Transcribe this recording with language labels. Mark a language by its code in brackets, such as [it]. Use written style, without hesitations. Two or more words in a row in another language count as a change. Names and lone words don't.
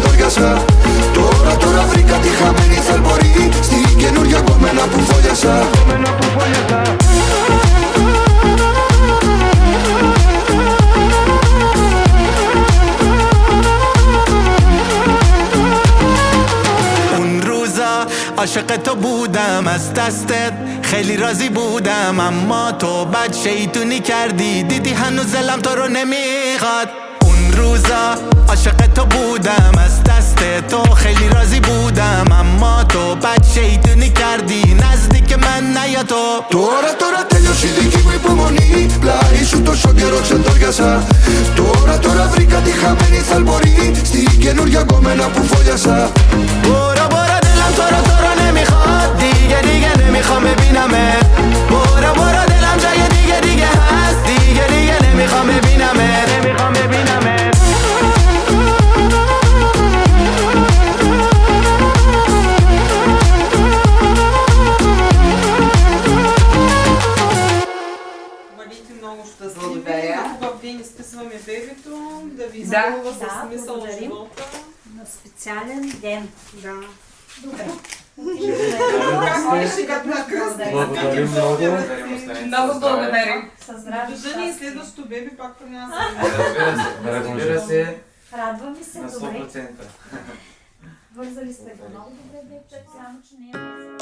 [el] φόλιασα. Τώρα βρήκα τη χαμένη θαλπορή στην καινούργια κομμένα που φόλιασα. [fa] عاشق تو بودم از دستت خیلی راضی بودم اما تو بد شیطونی کردی دیدی هنوز دلم تو رو نمیخواد اون روزا عاشق تو بودم از دست تو خیلی راضی بودم اما تو بد شیطونی کردی نزدیک من نیا تو [el] Τώρα τέλειωσε η δική μου υπομονή. Πλάι σου τόσο καιρό ξεντόριασα. Τώρα βρήκα τη χαμένη θαλπορή στην καινούργια κομμένα που φόλιασα. [fa] برو دلم تو رو نمیخواد دیگه نمیخوام ببینمت برو دلم جای دیگه هست دیگه نمیخوام ببینمت [bg] Бъдете много щастливи. Хубав ден изписваме бебето, да ви изпълва със смисъл на живота. На специален ден. Да. Добре. Как беше като на кръст? Благодарим много. Много благодарим. Със здраве. Виждане и следващото беби пак при нас. Разбира се, Радваме се, на добре. 100%. Вързали сте го много добре, специално, че не е.